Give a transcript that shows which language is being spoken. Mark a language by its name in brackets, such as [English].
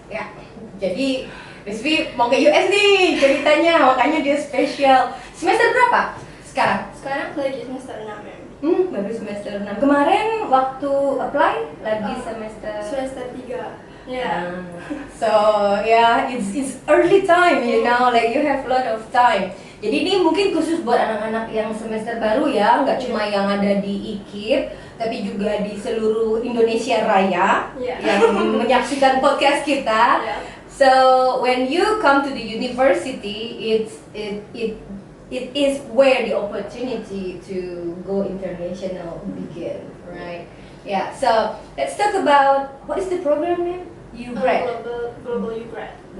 [Indonesian] Ya, jadi Rizvi mau ke US nih ceritanya, makanya dia spesial. Semester berapa sekarang? Sekarang lagi semester 6, ma'am. Baru semester 6. Kemarin waktu apply lagi semester Semester 3. Yeah. [English] So it's early time, you know, like you have a lot of time. [Indonesian] Jadi ini mungkin khusus buat anak-anak yang semester baru ya, nggak cuma yang ada di IKIP, tapi juga di seluruh Indonesia Raya yang menyaksikan podcast kita. [English] So when you come to the university, it is where the opportunity to go international begin, right? Yeah. So let's talk about what is the program name? UGrad. Global UGrad.